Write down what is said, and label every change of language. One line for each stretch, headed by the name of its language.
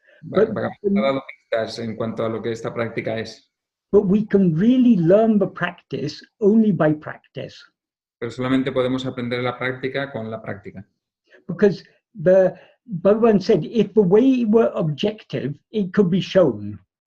Spanish: Bhagavan ha dado pistas en cuanto a lo que esta práctica es.
English: But we can really learn the practice only by practice.
Spanish: Pero solamente podemos aprender la práctica con la práctica.
English: Because Bhagavan said, if the way were objective, it could be shown.